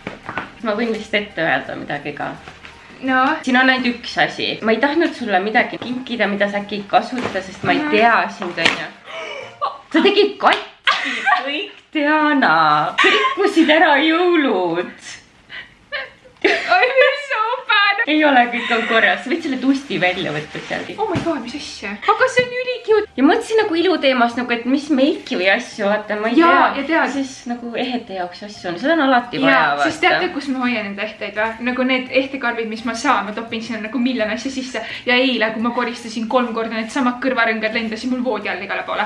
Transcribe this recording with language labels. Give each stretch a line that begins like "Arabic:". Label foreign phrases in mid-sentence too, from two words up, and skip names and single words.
Estonian: Ma võin vist ette öelda midagi ka. No. Siin on ainult üks asi. Ma ei tahtnud sulle midagi kinkida, mida sa äkki ei kasuta, sest ma ei tea sind on ju. Sa tegid katsi kõik, Diana. Sa rikkusid ära jõulud.
English: I feel so
Estonian: ei ole, kõik on korras. Võid selle tusti välja võtta sealt.
English: Oh my god,
Estonian: mis asja? Aga see on ülicute. Ja mõtlesin nagu iluteemas, nagu, et mis meiki või asju, vaata, ma ei tea. Siis nagu ehete jaoks asju on, seda on alati vaja, vaata. Sest teate, kus ma hoian enda ehteid või? Nagu need ehtekarvid, mis ma saan, ma topin sinna nagu miljon asja sisse. Ja eile, kui ma koristasin 3 korda, need samad kõrvarõngad lendasid mul voodi all igale poole.